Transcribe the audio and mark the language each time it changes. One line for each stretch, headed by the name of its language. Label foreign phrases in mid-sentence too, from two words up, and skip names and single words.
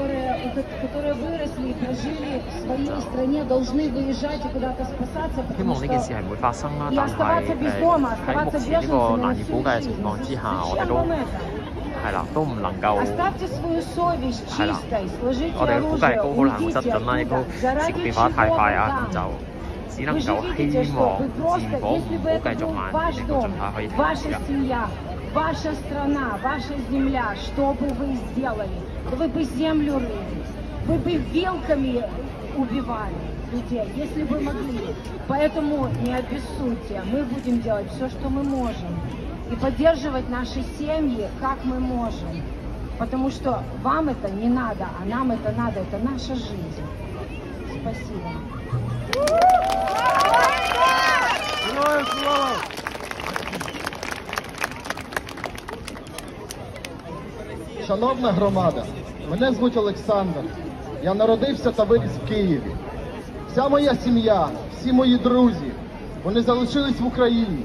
Cantonese: 希望呢件事係唔會發生啦，但係喺目前呢個難以估計嘅情況之下，我哋都係啦，都唔能夠係啦，我哋嘅估計都好難會失準啦，亦都事變化得太快啊，咁就只能夠希望戰火唔好繼續蔓延，令到盡快可以停止。
Russian: Ваша страна, ваша земля, что бы вы сделали? Вы бы землю рыли, вы бы вилками убивали людей, если бы могли. Поэтому не обессудьте, мы будем делать все, что мы можем. И поддерживать наши семьи, как мы можем. Потому что вам это не надо, а нам это надо, это наша жизнь. Спасибо.
Ukrainian: Шановна громада, мене звуть Олександр. Я народився та виріс в Києві. Вся моя сім'я, всі мої друзі, вони залишились в Україні.